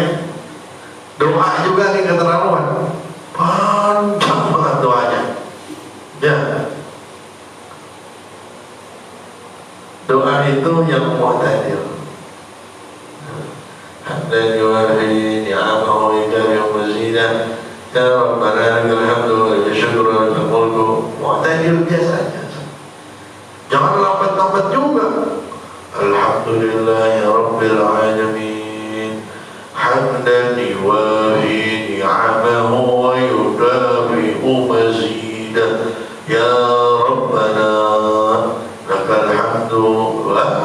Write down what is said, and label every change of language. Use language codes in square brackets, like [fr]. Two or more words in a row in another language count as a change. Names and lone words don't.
[id] Doa juga nih keterlaluan. Panjang banget doanya. Ya. Doa itu yang mu'tadil. [ar] Dan يوافي نعمه إجابة مزيده. يا ربنا لك الحمد ولك الشكر ولك الملك. [id] Mu'tadil biasanya. Jangan lambat-lambat juga. [ar] الحمد لله رب العالمين. حمدا يوافي نعمه ويكافئ مزيده. يا ربنا لك الحمد و.